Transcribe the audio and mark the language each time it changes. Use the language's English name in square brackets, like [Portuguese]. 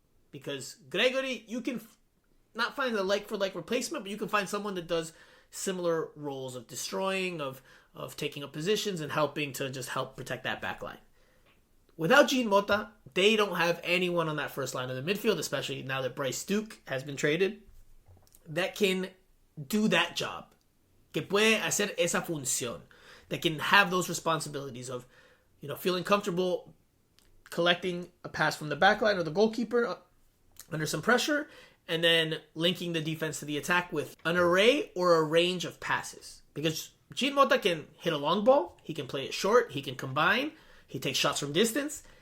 [English] Because Gregory, you can not find a like-for-like replacement, but you can find someone that does similar roles of destroying, of taking up positions, and helping to just help protect that back line. without Jean Mota, they don't have anyone on that first line of the midfield, especially now that Bryce Duke has been traded, that can do that job. [Spanish] Que puede hacer esa función. [English] That can have those responsibilities of, feeling comfortable collecting a pass from the backline or the goalkeeper under some pressure, and then linking the defense to the attack with an array or a range of passes. Because Jean Mota can hit a long ball, he can play it short, he can combine, he takes shots from distance.